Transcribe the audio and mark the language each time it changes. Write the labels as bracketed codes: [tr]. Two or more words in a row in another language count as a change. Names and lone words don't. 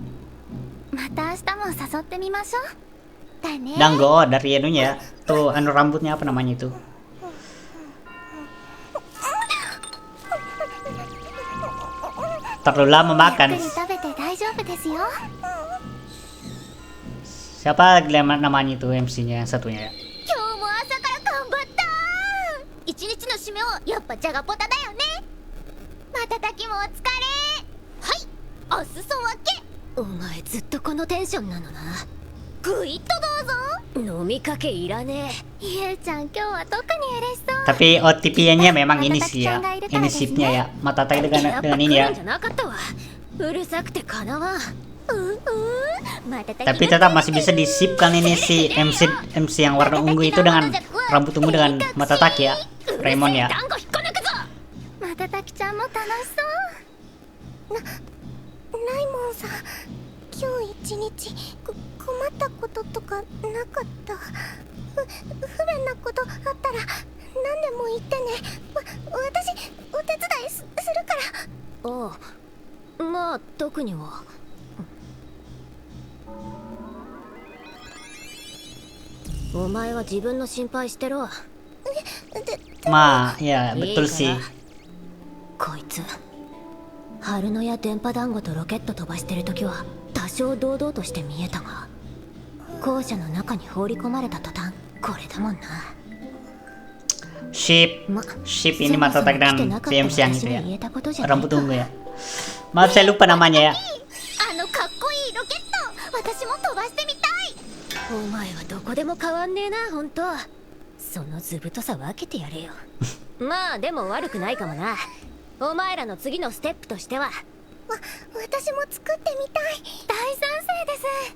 [id] Dango dari anunya, tuh anu rambutnya apa namanya itu? Terlalu lama makan. Siapa namanya itu MC-nya yang satunya ya? [ja] 一日の締めはやっぱじゃがポタだよね。瞬きもお疲れ。はい、お裾分け。お前ずっとこのテンションなのな。グイッとどうぞ。飲みかけいらねえ。ゆうちゃん今日は特に嬉しそう。 [id] Tapi OTP-nya memang ini sih ya, ini ship-nya ya, Matataki dengan ini ya. [ja] うるさくてかなわん。 [id] Tapi tetap masih bisa di-ship kan ini si MC yang warna ungu itu dengan rambut ungu dengan Matataki ya, Raymond ya. [ja] またたきちゃんも楽しそう。ライモンさん、今日一日困ったこととかなかった？不便なことあったら何でも言ってね。私お手伝いするから。ああ、まあ特には。お前は自分の心配してろ。 [id] Ma, ya betul sih. [ja] こいつ春野や電波団子とロケット飛ばしてる時は多少堂々として見えたが、校舎の中に放り込まれた途端これだもんな。 [id] Ship ini Matataki dengan si MC yang itu ya, rambut ungu ya. Maaf saya lupa namanya ya. [ja] あのかっこいいロケット、私も飛ばしてみたい。お前はどこでも変わんねえな、本当。その図太さ分けてやれよ。まあでも悪くないかもな。お前らの次のステップとしては。私も作ってみたい。大賛成です。